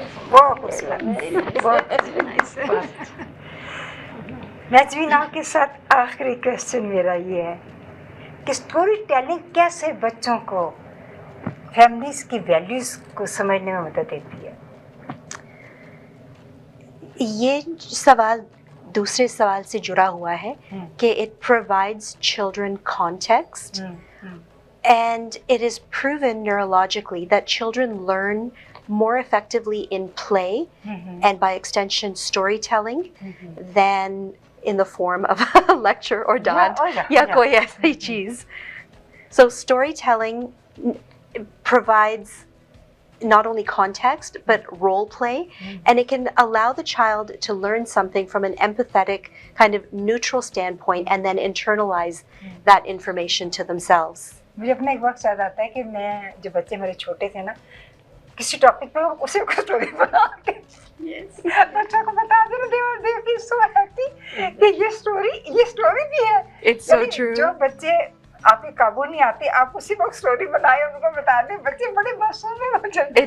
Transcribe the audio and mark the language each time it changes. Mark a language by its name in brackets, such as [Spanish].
[Hindi] बहुत खूबसूरत, बहुत नजवीना के साथ आखिरी क्वेश्चन मेरा ये है कि स्टोरी टेलिंग कैसे बच्चों को फैमिलीज की वैल्यूज को समझने में मदद देती है? ये सवाल दूसरे सवाल से जुड़ा हुआ है कि [English] it provides children context and it is proven neurologically that children learn more effectively in play and by extension storytelling than in the form of a lecture or dant [Hindi] या कोई ऐसी चीज. [English] So storytelling provides not only context but role play and it can allow the child to learn something from an empathetic kind of neutral standpoint and then internalize that information to themselves. [Hindi] मुझे अपना एक वक्त याद आता है कि मैं जब बच्चे मेरे छोटे थे ना, किसी टॉपिक पे उसे कुछ स्टोरी बना के बच्चों को बता देना, [English] they feel so happy [Hindi] कि ये स्टोरी भी है. [English] It's so true. [Hindi] जो बच्चे आपके काबू नहीं आते, आप उसी वक्त स्टोरी बनाए उनको बता दें, बच्चे बड़े मशहूर हो जाते हैं.